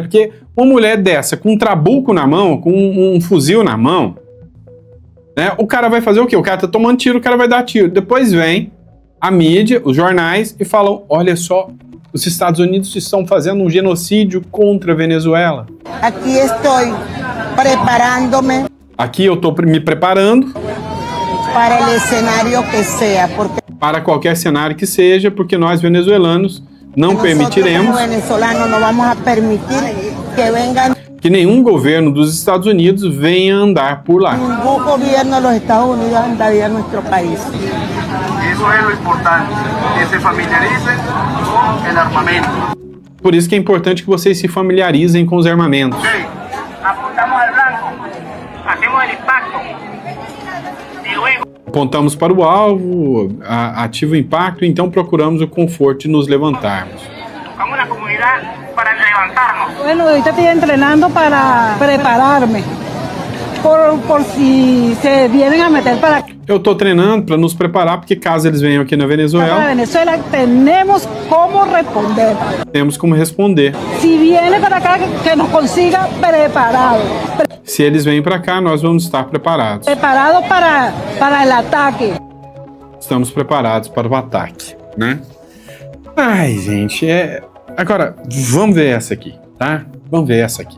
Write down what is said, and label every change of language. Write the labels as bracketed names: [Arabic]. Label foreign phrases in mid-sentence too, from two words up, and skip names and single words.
[Portuguese] Porque uma mulher dessa, com um trabuco na mão, com um fuzil na mão, né? O cara vai fazer o quê? O cara tá tomando tiro, o cara vai dar tiro. Depois vem a mídia, os jornais, e falam, olha só, os Estados Unidos estão fazendo um genocídio contra a Venezuela. Aqui estou preparando-me. Aqui eu tô me preparando. [Spanish] para el escenario que sea, porque [Portuguese] Para qualquer cenário que seja, porque nós venezuelanos não permitiremos [Spanish] nosotros como venezolanos no vamos a permitir que vengan [Portuguese] que nenhum governo dos Estados Unidos venha andar por lá. [Spanish] ningún gobierno de los Estados Unidos a invadir a nuestro país. Eso es lo importante, que se familiaricen con el armamento. [Portuguese] Por isso que é importante que vocês se familiarizem com os armamentos. [Spanish] Apuntamos al blanco, hacemos el impacto y luego [Portuguese] Apontamos para o alvo, ativa o impacto, então procuramos o conforto de nos levantarmos. [Spanish] tocamos la comunidad para levantarnos. Bueno, ahorita estoy entrenando para prepararme por si se vienen a meter para [Portuguese] Eu estou treinando para nos preparar, porque caso eles venham aqui na Venezuela, [Spanish] Venezuela, tenemos cómo responder. [Portuguese] temos como responder. [Spanish] Si viene para acá, que nos consiga preparado. [Portuguese] Se eles vêm para cá, nós vamos estar preparados. [Spanish] Preparado para el ataque. [Portuguese] Estamos preparados para o ataque, né? Ai, gente, Agora, vamos ver essa aqui, tá? Vamos ver essa aqui.